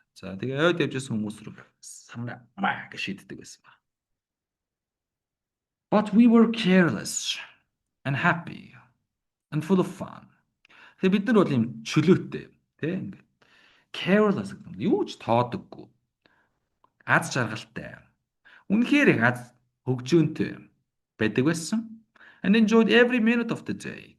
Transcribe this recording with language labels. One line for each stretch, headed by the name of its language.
Mongolian: За тэгээ ойд явжсэн хүмүүс рүү самраа гэж шийддэг байсан ба.
English: But we were careless and happy and full of fun.
Mongolian: Тэгээ бид нар бол юм чөлөөтэй тий ингээд careless гэдэг нь юу ч тоодоггүй. Аз жаргалтай. Үнэхээр их аз хөгжөөнтэй байдаг байсан.
English: And enjoyed every minute of the day.